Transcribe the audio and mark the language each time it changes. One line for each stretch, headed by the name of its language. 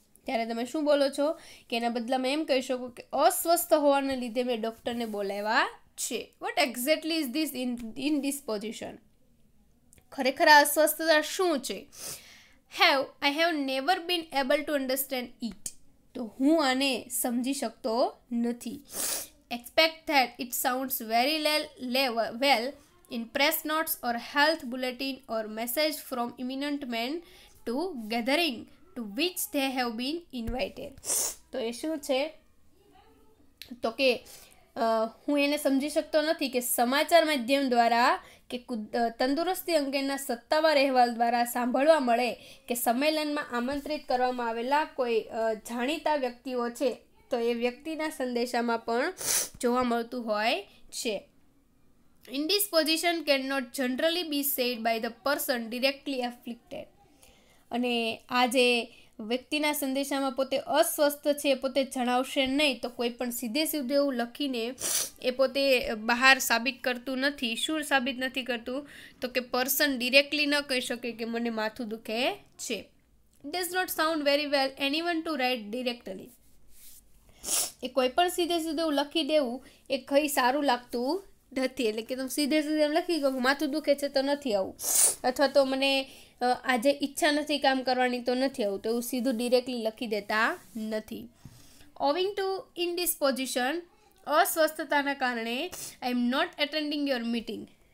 Gujarati: ત્યારે તમે શું બોલો છો કે એના બદલામાં એમ કહી શકો કે અસ્વસ્થ હોવાને લીધે મેં ડૉક્ટરને બોલાવ્યા છે.
English: What exactly is this indisposition?
Gujarati: ખરેખર આ અસ્વસ્થતા શું છે?
English: I have never been able to understand it.
Gujarati: તો હું આને સમજી શકતો નથી.
English: Expect that it sounds very well in press notes or health bulletin or message from eminent men to gathering to which they have been invited.
Gujarati: તો એ શું છે તો કે હું એને સમજી શકતો નથી કે સમાચાર માધ્યમ દ્વારા કે તંદુરસ્તી અંગેના સત્તાવાર અહેવાલ દ્વારા સાંભળવા મળે કે સંમેલનમાં આમંત્રિત કરવામાં આવેલા કોઈ જાણીતા વ્યક્તિઓ છે તો એ વ્યક્તિના સંદેશામાં પણ જોવા મળતું હોય છે.
English: Indisposition cannot generally be said by the person directly afflicted.
Gujarati: અને આ જે વ્યક્તિના સંદેશામાં પોતે અસ્વસ્થ છે પોતે જણાવશે નહીં તો કોઈ પણ સીધે એવું લખીને એ પોતે બહાર સાબિત કરતું નથી. શું સાબિત નથી કરતું? તો કે પર્સન ડિરેક્ટલી ન કહી શકે કે મને માથું દુખે છે.
English: It does not sound very well anyone to write directly.
Gujarati: એ કોઈ પણ સીધે એવું લખી દેવું એ કઈ સારું લાગતું નથી. એટલે કે તમે સીધે એમ લખી ગયો માથું દુખે છે તો નથી આવું, અથવા તો મને આજે ઈચ્છા નથી કામ કરવાની તો નથી આવું, તો એવું સીધું ડિરેક્ટલી લખી દેતા નથી.
English: owing to indisposition,
Gujarati: અસ્વસ્થતાના કારણે
English: I am not attending your meeting.